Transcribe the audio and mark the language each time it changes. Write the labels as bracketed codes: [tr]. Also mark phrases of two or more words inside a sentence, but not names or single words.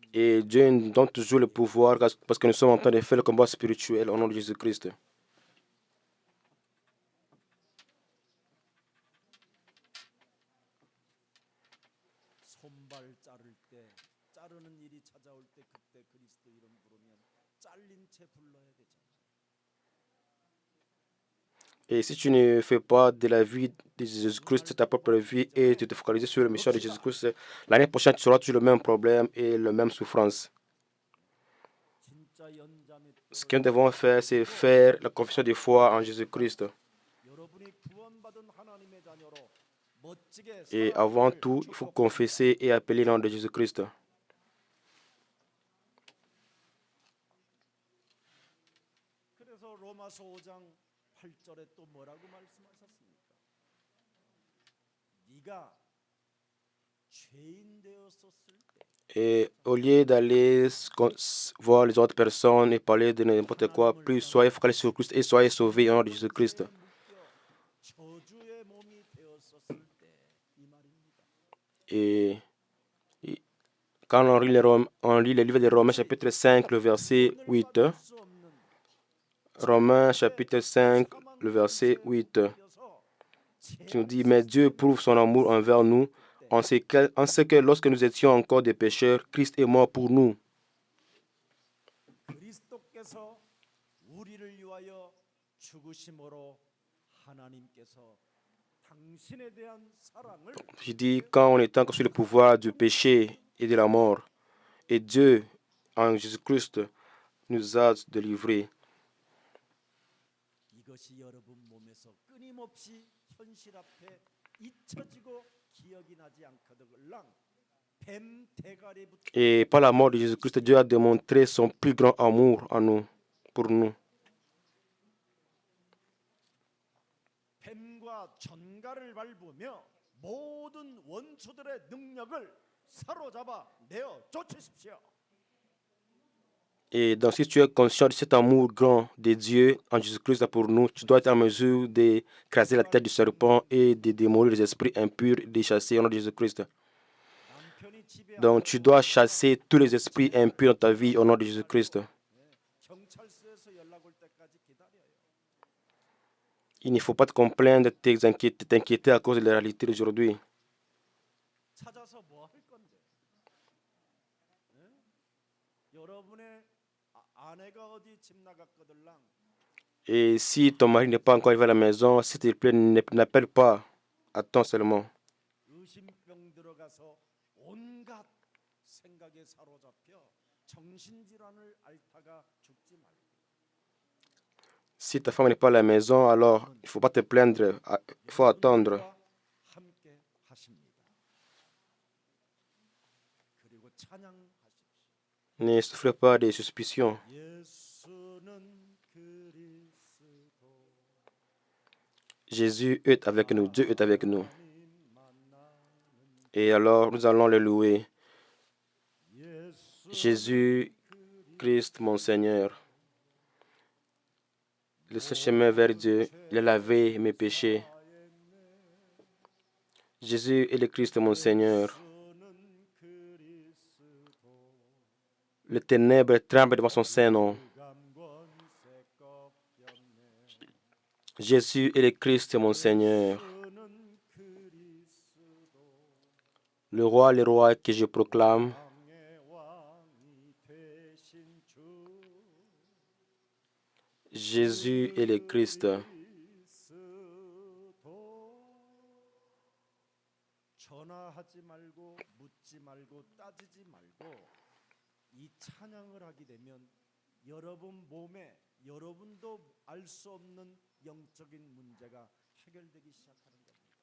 [fr] Et Dieu nous donne toujours le pouvoir parce que nous sommes en train de faire le combat spirituel au nom de Jésus-Christ. [ko] 손발 자를 때 자르는 일이 찾아올 때 그때 그리스도 이름 부르면 잘린 채 불러야 되잖아요. [fr] Et si tu ne fais pas de la vie de Jésus-Christ ta propre vie et tu te focalises sur la mission de Jésus-Christ, l'année prochaine, tu auras toujours le même problème et la même souffrance. [ko] 진짜 연자 [fr] Ce que nous [ko] 맷돌을 [fr] devons faire, c'est faire la confession de foi en Jésus-Christ. [ko] 여러분이 구원받은 하나님의 자녀로 멋지게 [fr] Et avant [ko] 살아가기를 [fr] tout, il faut [ko] 축복합니다. [fr] confesser et appeler le nom de Jésus-Christ. [ko] 그래서 로마서 5장 8절에 또 뭐라고 말씀하셨습니까? 네가 죄인 되었었을 때 [fr] Et au lieu d'aller voir les autres personnes et parler de n'importe quoi, plus soyez focalisés sur Christ et soyez sauvés au nom de Jésus-Christ. [ko] 죄에 묶여 저주의 몸이 되었었을 때 이 말입니다. [fr] Et quand on lit le livre de Romains chapitre 5, le verset 8, [ko] 받을 수 없는 [fr] Romains chapitre 5, le verset 8, qui nous dit, mais Dieu prouve son amour envers nous, en ce que lorsque nous étions encore des pécheurs, Christ est mort pour nous. [ko] 그리스도께서 우리를 위하여 죽으심으로 하나님께서 당신에 대한 사랑을 [fr] Je dis, quand on est encore sous le pouvoir du péché et de la mort, et Dieu, en Jésus-Christ, nous a délivrés. [ko] 이것이 여러분 몸에서 끊임없이 현실 앞에 잊혀지고 기억이 나지 않거든랑 뱀 대가리부터 [fr] Et par la mort de Jésus-Christ, Dieu a démontré son plus grand amour en nous, pour nous. [ko] 뱀과 전갈을 밟으며 모든 원수들의 능력을 사로잡아 내어 쫓으십시오. [fr] Et donc, si tu es conscient de cet amour grand de Dieu en Jésus-Christ pour nous, tu dois être en mesure d'écraser la tête du serpent et de démolir les esprits impurs, de les chasser au nom de Jésus-Christ. [ko] 남편이 집에 [fr] Donc, tu dois chasser tous les esprits impurs dans ta vie au nom de Jésus-Christ. [ko] 경찰서에서 연락 올 때까지 기다려요. [fr] Il ne faut pas te complaindre, t'inquiéter à cause de la réalité d'aujourd'hui. [ko] 찾아서 뭐 할 건데? 예? 여러분의 아내가 어디 집 나갔거들랑 [fr] Et si ton mari n'est pas encore arrivé à la maison, s'il te plaît, n'appelle pas. Attends seulement. [ko] 의심병 들어가서 온갖 생각에 사로잡혀 정신질환을 앓다가 죽지 말고 [fr] Si ta femme n'est pas à la maison, alors il ne faut pas te plaindre, il faut attendre. [ko] 여러분과 함께 하십니다. 그리고 찬양하십시오. [fr] Ne souffrez pas des suspicions. [ko] 예수는 그리스도 [fr] Jésus est avec nous, Dieu est avec nous. [ko] 하나님 만나는 [fr] Et alors nous allons le louer. [ko] 예수 [fr] Jésus-Christ, mon Seigneur. Le seul chemin vers Dieu, il a lavé mes péchés. Jésus est le Christ, mon Seigneur. [ko] 예수는 그리스도 [fr] Les ténèbres tremblent devant son Saint-Nom. [ko] 감권세 꺾였네 [fr] Jésus est le Christ, mon Seigneur. [ko] 예수는 그리스도 [fr] Le roi que je proclame. [ko] 왕의 왕이 되신 주 [fr] Jésus est le Christ. [ko] 그리스도 전화하지 말고 묻지 말고 따지지 말고 이 찬양을 하게 되면 여러분 몸에 여러분도 알 수 없는 영적인 문제가 해결되기 시작하는 겁니다.